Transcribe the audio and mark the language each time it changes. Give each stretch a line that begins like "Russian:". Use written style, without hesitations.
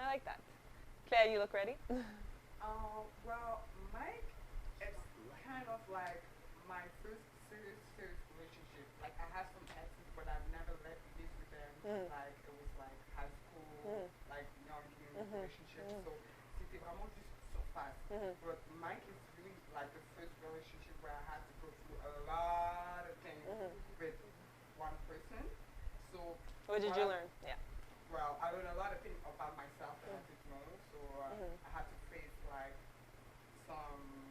English: I like that. Claire, you look ready? Well, Mike, it's kind of like my first serious relationship. Like I had some exes, but I've never lived with them. Like it was like high school, like young relationship.
French: So c'était vraiment juste surface.
English: But Mike is really like the first relationship where I had to go through a lot of things with one person. So What did you learn? Yeah. well, I learned a lot of things about myself that I didn't know. So I had to face like some.